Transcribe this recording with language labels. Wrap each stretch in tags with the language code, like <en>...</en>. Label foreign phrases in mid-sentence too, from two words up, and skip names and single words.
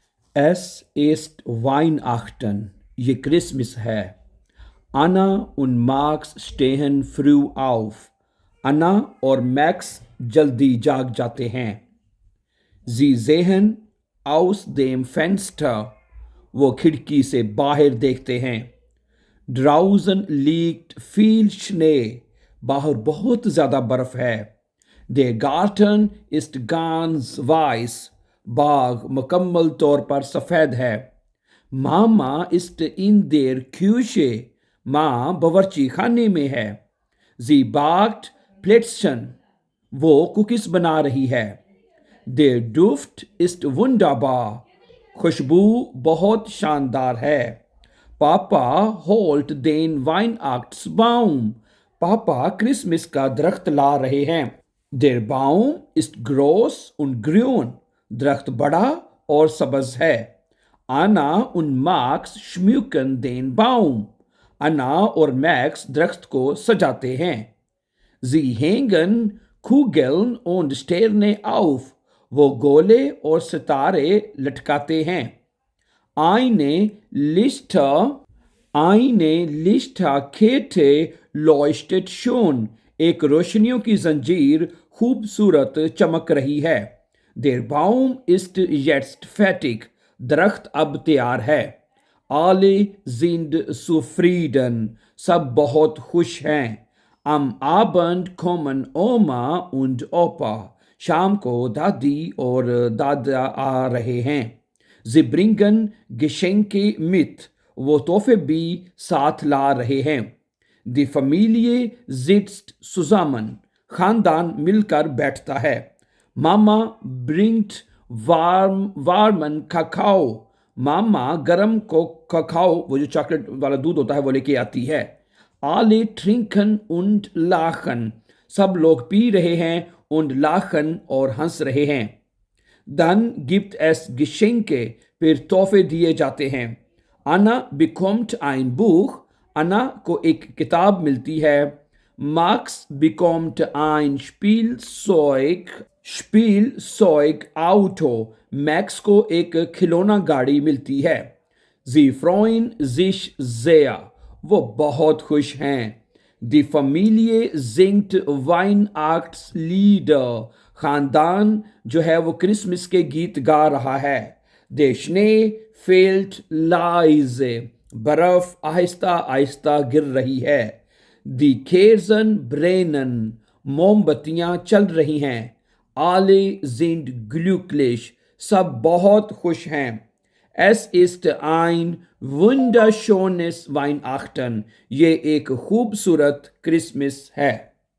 <de>Es ist Weihnachten,</de> <ur>یہ کرسمس ہے.</ur> <de>Anna und Max stehen früh auf.</de> <ur>Anna اور میکس جلدی جاگ جاتے ہیں.</ur> <de>Sie sehen aus dem Fenster.</de> <ur>وہ کھڑکی سے باہر دیکھتے ہیں.</ur> <de>Draußen liegt viel Schnee.</de> <ur>باہر بہت زیادہ برف ہے.</ur> <de>Der Garten ist ganz weiß.</de> <ur>باغ مکمل طور پر سفید ہے.</ur> <de>Mama ist in der Küche.</de> <ur>ماں باورچی خانے میں ہے.</ur> <de>Sie backt Plätzchen.</de> <ur>وہ کوکیز بنا رہی ہے.</ur> <de>Der Duft ist wunderbar.</de> <ur>خوشبو بہت شاندار ہے.</ur> <de>Papa holt den Weihnachtsbaum.</de> <ur>پاپا کرسمس کا درخت لا رہے ہیں.</ur> <de>Der Baum ist groß und grün.</de> <ur>درخت بڑا اور سبز ہے.</ur> <de>Anna und Max schmücken den Baum.</de> <ur>انا اور میکس درخت کو سجاتے ہیں.</ur> <de>Sie hängen Kugeln und Sterne auf.</de> <ur>وہ گولے اور ستارے لٹکاتے ہیں.</ur> <de>Eine Lichterkette leuchtet schon.</de> <ur>ایک روشنیوں کی زنجیر خوبصورت چمک رہی ہے.</ur> <de>Der Baum ist jetzt fertig.</de> <ur>درخت اب تیار ہے.</ur> <de>Alle sind zufrieden.</de> <ur>سب بہت خوش ہیں.</ur> <de>Am Abend kommen Oma und Opa.</de> <ur>شام کو دادی اور دادا آ رہے ہیں.</ur> <de>Sie bringen Geschenke mit.</de> <ur>وہ تحفے بھی ساتھ لا رہے ہیں.</ur> <de>Die Familie sitzt zusammen.</de> <ur>خاندان مل کر بیٹھتا ہے.</ur> <de>Mama bringt warmen Kakao.</de> <ur>ماما گرم کو ککاؤ وہ جو چاکلیٹ والا دودھ ہوتا ہے وہ لے کے آتی ہے.</ur> <de>Alle trinken und lachen.</de> <ur>سب لوگ پی رہے ہیں</ur> <de>und lachen</de> <ur>اور ہنس رہے ہیں.</ur> <de>Dann gibt es Geschenke.</de> <ur>پھر تحفے دیے جاتے ہیں.</ur> <de>Anna bekommt ein Buch.</de> <ur>انا کو ایک کتاب ملتی ہے.</ur> <de>Max bekommt ein Spielzeug Auto.</de> <ur>میکس کو ایک کھلونا گاڑی ملتی ہے.</ur> <de>Sie freuen sich sehr.</de> <ur>وہ بہت خوش ہیں.</ur> <de>Die Familie singt Weihnachtslieder.</de> <ur>خاندان جو ہے وہ کرسمس کے گیت گا رہا ہے.</ur> <de>Der Schnee fällt leise.</de> <ur>برف آہستہ آہستہ گر رہی ہے.</ur> <de>Die Kerzen brennen.</de> <ur>موم بتیاں چل رہی ہیں.</ur> <de>Alle sind glücklich.</de> <ur>سب بہت خوش ہیں.</ur> <de>Es ist ein wunderschönes Weihnachten.</de> <ur>یہ ایک خوبصورت کرسمس ہے.</ur>